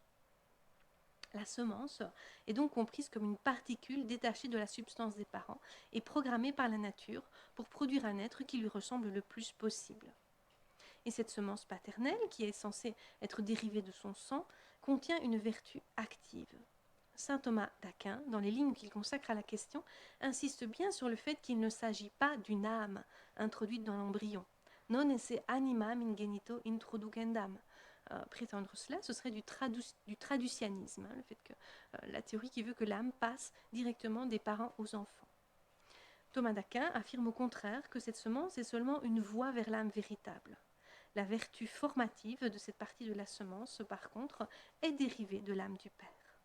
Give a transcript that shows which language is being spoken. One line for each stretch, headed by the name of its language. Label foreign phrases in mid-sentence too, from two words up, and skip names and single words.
French: La semence est donc comprise comme une particule détachée de la substance des parents et programmée par la nature pour produire un être qui lui ressemble le plus possible. Et cette semence paternelle, qui est censée être dérivée de son sang, contient une vertu active. Saint Thomas d'Aquin, dans les lignes qu'il consacre à la question, insiste bien sur le fait qu'il ne s'agit pas d'une âme introduite dans l'embryon.
Latin: Non esse animam ingenito introducendam.
French: Prétendre cela, ce serait du traducianisme, le fait que la théorie qui veut que l'âme passe directement des parents aux enfants. Thomas d'Aquin affirme au contraire que cette semence est seulement une voie vers l'âme véritable. La vertu formative de cette partie de la semence, par contre, est dérivée de l'âme du père.